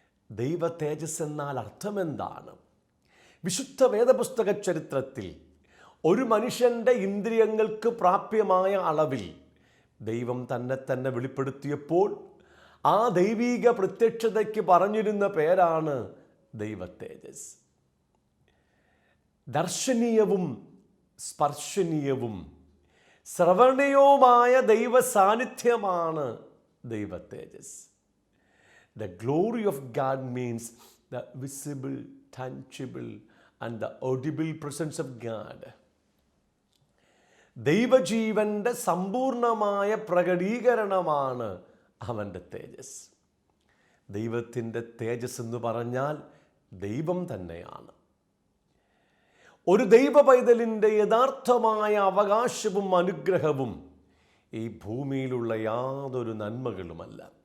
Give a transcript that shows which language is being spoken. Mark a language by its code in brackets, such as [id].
[ml] ദൈവ തേജസ് എന്നാൽ അർത്ഥമെന്താണ്? വിശുദ്ധ വേദപുസ്തക ചരിത്രത്തിൽ ഒരു മനുഷ്യൻ്റെ ഇന്ദ്രിയങ്ങൾക്ക് പ്രാപ്യമായ അളവിൽ ദൈവം തന്നെ വെളിപ്പെടുത്തിയപ്പോൾ ആ ദൈവീക പ്രത്യക്ഷതയ്ക്ക് പറഞ്ഞിരുന്ന പേരാണ് ദൈവ തേജസ്. ദർശനീയവും സ്പർശനീയവും ശ്രവണീയവുമായ ദൈവ സാന്നിധ്യമാണ് ദൈവ തേജസ്. [en] The glory of God means the visible, tangible and the audible presence of God. [ml] ദൈവജീവൻ്റെ സമ്പൂർണമായ പ്രകടീകരണമാണ് അവൻ്റെ തേജസ്. ദൈവത്തിൻ്റെ തേജസ് എന്ന് പറഞ്ഞാൽ ദൈവം തന്നെയാണ്. ഒരു ദൈവ പൈതലിൻ്റെ യഥാർത്ഥമായ അവകാശവും അനുഗ്രഹവും ഈ ഭൂമിയിലുള്ള യാതൊരു നന്മകളുമല്ല.